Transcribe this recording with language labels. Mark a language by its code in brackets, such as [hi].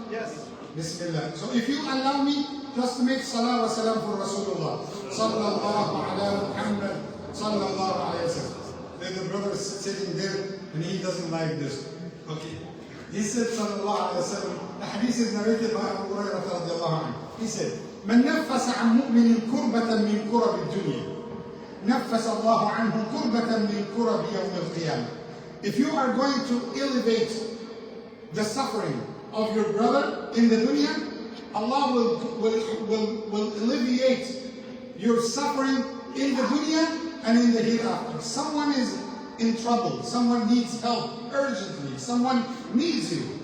[en] Yes. Bismillah. So if you allow me just to make salah wa salam for Rasulullah. [ar] Sallallahu ala Muhammad. Sallallahu alayhi wa sallam. [en] The brother is sitting there and he doesn't like this. Okay. He said, sallallahu alayhi wa sallam, the hadith is narrated by Abu Hurairah radiallahu anhu. He said, [ar] من نفس عن مؤمن كربة من كرب الدنيا نفس الله عنه كربة من كرب يوم القيامة. [en] If you are going to elevate the suffering of your brother in the dunya, Allah will alleviate your suffering in the dunya and in the hereafter. Someone is in trouble, someone needs help urgently, someone needs you.